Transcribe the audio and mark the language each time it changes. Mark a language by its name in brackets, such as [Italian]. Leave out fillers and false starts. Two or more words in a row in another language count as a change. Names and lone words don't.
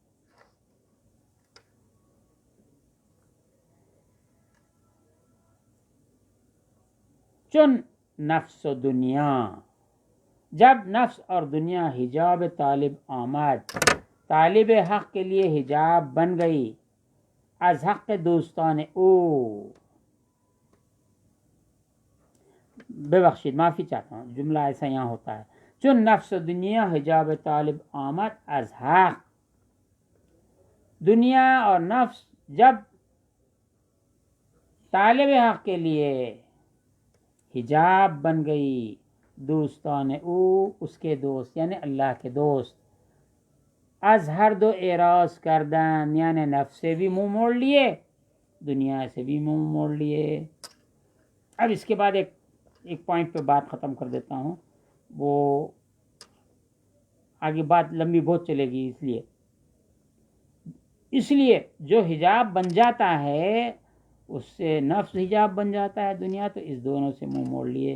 [Persian] چن نفس و دنیا، [Urdu] جب نفس اور دنیا [Persian] حجاب طالب آمد، [Urdu] طالب حق کے لیے حجاب بن گئی، [Persian] از حق دوستان او، [Urdu] ببخشید معافی چاہتا ہوں، جملہ ایسا یہاں ہوتا ہے، [Persian] چون نفس و دنیا حجاب طالب آمد از حق، [Urdu] دنیا اور نفس جب طالب حق کے لیے حجاب بن گئی، [Persian] دوستان او، [Urdu] اس کے دوست یعنی اللہ کے دوست، [Persian] از ہر دو اعراض کردن، [Urdu] یعنی نفس سے بھی منہ موڑ لیے، دنیا سے بھی منہ موڑ لیے۔ اب اس کے بعد ایک پوائنٹ پہ بات ختم کر دیتا ہوں، وہ آگے بات لمبی بہت چلے گی، اس لیے جو حجاب بن جاتا ہے اس سے نفس حجاب بن جاتا ہے، دنیا، تو اس دونوں سے منہ موڑ لیے۔